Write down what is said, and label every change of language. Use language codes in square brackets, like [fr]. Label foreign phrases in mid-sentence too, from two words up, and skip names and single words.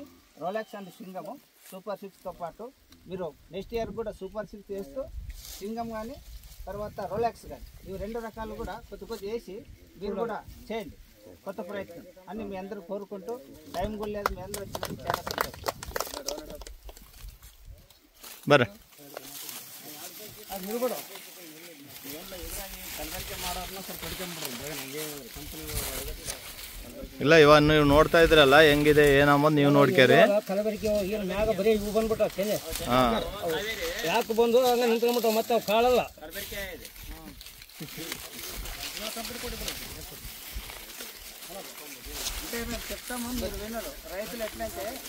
[te] రోలాక్స్ అండ్ సింగము సూపర్ 6తో పాటు మీరు [en] next year [te] కూడా సూపర్ 6 వేస్తూ సింగం కానీ తర్వాత రోలెక్స్ కానీ ఇవి 2 రకాలు కూడా కొద్ది వేసి మీరు కూడా చేయండి కొత్త ప్రయత్నం అని మీ అందరూ కోరుకుంటూ టైం కూడా లేదు మీ అందరూ వచ్చినందుకు చాలా సంతోషం. [kn] ಬರ್ರಿ ಇಲ್ಲ ಇವಾಗ ನೀವು ನೋಡ್ತಾ ಇದ್ರಲ್ಲ ಹೆಂಗಿದೆ ಏನಂಬುದು ನೀವು ನೋಡ್ಕೇರಿ. ಕಲಬೆರಕೆ ಏನು ಮ್ಯಾಗ ಬರೀ ಇವು ಬಂದ್ಬಿಟ್ಟಾವ ತೆನೆ ಹಾಂ ಯಾಕೆ ಬಂದು ಹಂಗೆ ನಿಂತ್ಕೊಂಡ್ಬಿಟ್ಟಾವ ಮತ್ತೆ ಅವು ಕಾಳಲ್ಲ. [te] అంటే మేము చెప్తాము మీరు వినరు. రైతులు ఎట్లయితే